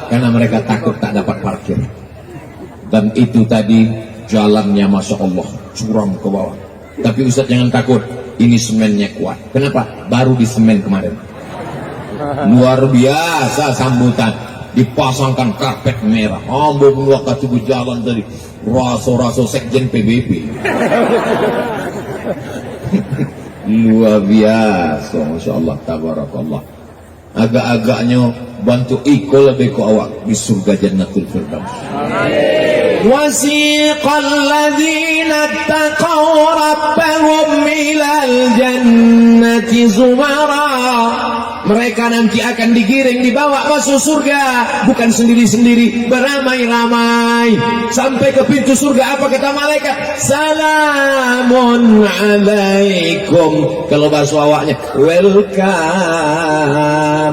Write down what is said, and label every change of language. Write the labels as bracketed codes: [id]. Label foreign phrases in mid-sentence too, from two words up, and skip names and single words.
[id] Karena mereka takut tak dapat parkir. Dan itu tadi jalannya [ar] ما شاء الله, [id] curam ke bawah. Tapi Ustaz jangan takut, ini semennya kuat. Kenapa? Baru di semen kemarin. Luar biasa sambutan. Dipasangkan karpet merah. [min] Ambo menua katibu jalan tadi. Raso-raso sekjen PBB. [id] Luar biasa, [ar] ما شاء الله، تبارك الله. [min] Agak-agaknya bantu Iko lebih ke awak di surga Jannatul Firdaus. [ar] وسيق الذين اتقوا ربهم إلى الجنة زمرا. [id] Mereka nanti akan digiring, dibawa masuk surga, bukan sendiri-sendiri, beramai-ramai sampai ke pintu surga. Apa kata malaikat? [ar] سلام عليكم. [id] Kalau bahasa awaknya, welcome.